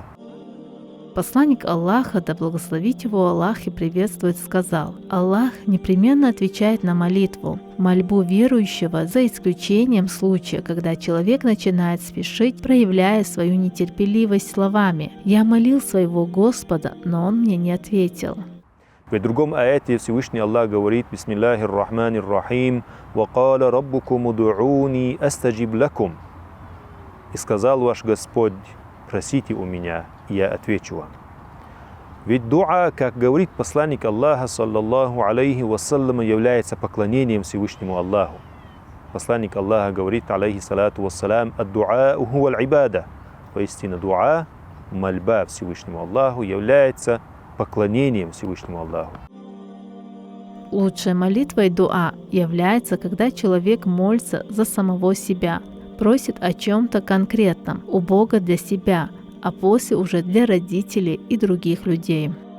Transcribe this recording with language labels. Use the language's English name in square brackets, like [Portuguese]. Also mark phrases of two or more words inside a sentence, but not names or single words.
[Russian] Посланник Аллаха, да благословит его Аллах и приветствует, сказал: Аллах непременно отвечает на молитву, мольбу верующего, за исключением случая, когда человек начинает спешить, проявляя свою нетерпеливость словами: «Я молил своего Господа, но Он мне не ответил». В другом аяте Всевышний Аллах говорит: [Arabic] «بسم الله الرحمن الرحيم وقال ربكم ادعوني أستجب لكم». [Russian] И сказал ваш Господь: просите у меня, и я отвечу вам. Ведь дуа, как говорит посланник Аллаха, [Arabic] صلى الله عليه وسلم, [Russian] является поклонением Всевышнему Аллаху. Посланник Аллаха говорит, [Arabic] عليه الصلاة والسلام الدعاء هو العبادة». [Russian] Поистине дуа, мольба Всевышнему Аллаху, является поклонением Всевышнему Аллаху. Лучшей молитвой дуа является, когда человек молится за самого себя, просит о чем-то конкретном у Бога для себя, а после уже для родителей и других людей.